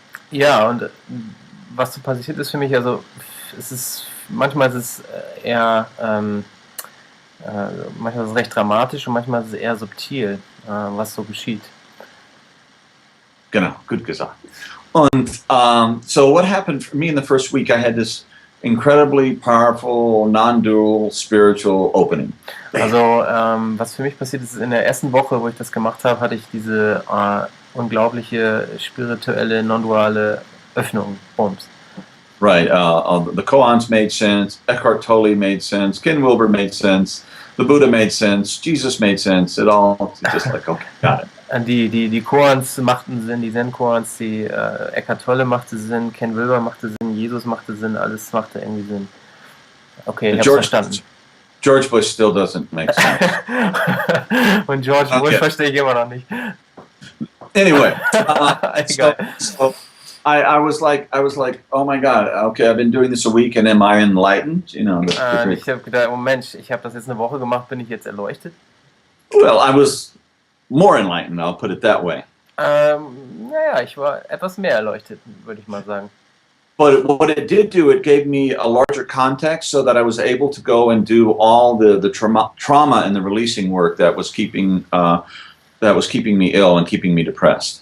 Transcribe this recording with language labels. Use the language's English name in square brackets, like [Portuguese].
[German] Ja, und was so passiert ist für mich, also manchmal ist es eher, manchmal ist es recht dramatisch und manchmal ist es eher subtil, was so geschieht. Genau, gut gesagt. [English] Und so what happened for me in the first week, I had this incredibly powerful, non-dual spiritual opening. [German] Also was für mich passiert ist, in der ersten Woche, wo ich das gemacht habe, hatte ich diese unglaubliche spirituelle, non-duale Öffnung. Bums. [English] Right. The koans made sense. Eckhart Tolle made sense. Ken Wilber made sense. The Buddha made sense. Jesus made sense. It all just like, okay, got it. [German] Die Koans machten Sinn, die Zen-Koans, die Eckhart Tolle machte Sinn, Ken Wilber machte Sinn, Jesus machte Sinn, alles machte irgendwie Sinn. Okay, ich hab's verstanden. [English] George Bush still doesn't make sense. [German] Und George Bush verstehe ich immer noch nicht. [English] Anyway, [German] Egal. [English] so I was like, oh my God, okay, I've been doing this a week, and am I enlightened? You know, [German] Ich habe gedacht, oh Mensch, ich habe das jetzt eine Woche gemacht, bin ich jetzt erleuchtet? [English] well, I was more enlightened. I'll put it that way. [German] Naja, ich war etwas mehr erleuchtet, würde ich mal sagen. [English] But what it did do, it gave me a larger context so that I was able to go and do all the trauma and the releasing work that was keeping me ill and keeping me depressed.